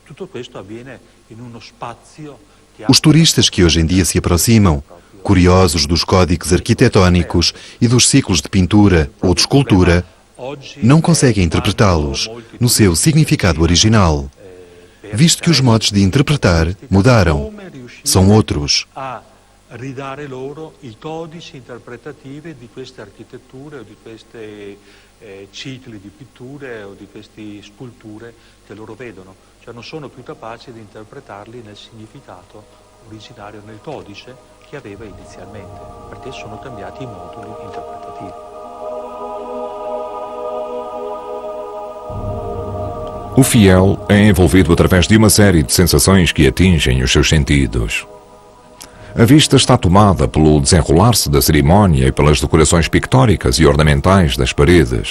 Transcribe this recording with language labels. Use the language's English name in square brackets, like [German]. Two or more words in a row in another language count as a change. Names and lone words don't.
[Portuguese] Os turistas que hoje em dia se aproximam, curiosos dos códigos arquitetónicos e dos ciclos de pintura ou de escultura, não conseguem interpretá-los no seu significado original, visto que os modos de interpretar mudaram, são outros. [Italian] Ridare loro i codici interpretativi di queste architetture o di questi cicli di pitture o di queste sculture che loro vedono, cioè non sono più capaci di interpretarli nel significato originario, nel codice che aveva inizialmente, perché sono cambiati i moduli interpretativi. [Portuguese] O fiel é envolvido através de uma série de sensações que atingem os seus sentidos. A vista está tomada pelo desenrolar-se da cerimónia e pelas decorações pictóricas e ornamentais das paredes.